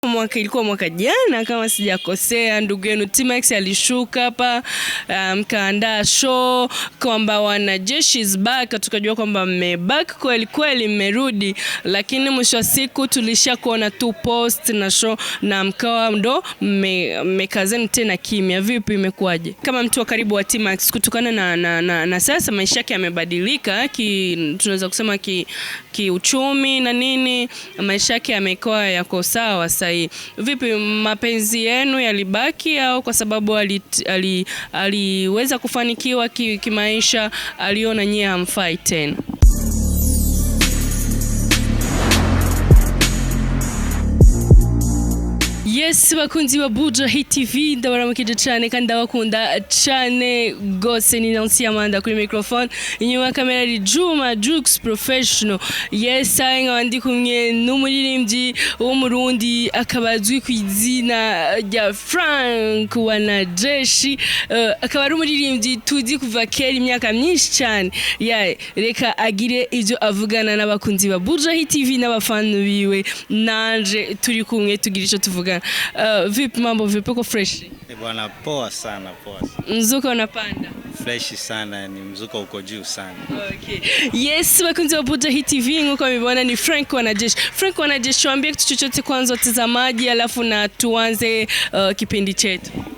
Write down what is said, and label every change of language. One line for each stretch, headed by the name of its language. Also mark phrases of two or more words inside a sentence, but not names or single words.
Swahili: Ilikuwa mwaka jana kama sijakosea, ndugu yenu T-Max alishuka hapa, mkaandaa show kwamba wanajeshi
English: is back,
Swahili: tukajua kwamba mmeback kweli kweli, mmerudi, lakini mwisho wa siku tulisha kuona tu post na show na mkawa ndo mmekazeni tena kimya. Vipi, imekuwaje kama mtu wa karibu wa T-Max kutokana na sasa maisha yake yamebadilika, tunaweza kusema kiuchumi na nini, maisha yake yamekuwa yako sawa sasa? Vipi, mapenzi yenu yalibaki au kwa sababu aliweza kufanikiwa kimaisha aliona nyie hamfai tena?
Rundi: Yes, bakunzi wa Buja Hit TV, ndabaramukije cyane kandi ndabakunda cyane gose. Ni Nancy Amanda kuri microphone, inyuma kamera ari Juma Jux Professional. Yes, anga ndi kumwe n'umuririmbyi wo mu Burundi akabazwi ku izina rya Frank Wanajeshi, akaba ari umuririmbyi tuzi kuva kera imyaka myinshi cyane. Reka agire ivyo avugana n'abakunzi ba Buja Hit TV n'abafana biwe, nanje turi kumwe tugira ico tuvugana.
Swahili: Vipi mambo, vipi, uko fresh? Bwana, poa sana, poa sana. Mzuko unapanda? Fresh sana, ni mzuko uko juu sana. Okay. Yes, bakunzi wa Buja Hit TV, nguko mmeona ni Frank Wanajeshi. Frank Wanajeshi, tuambie kitu chochote kwanza watazamaji, alafu na tuanze kipindi chetu.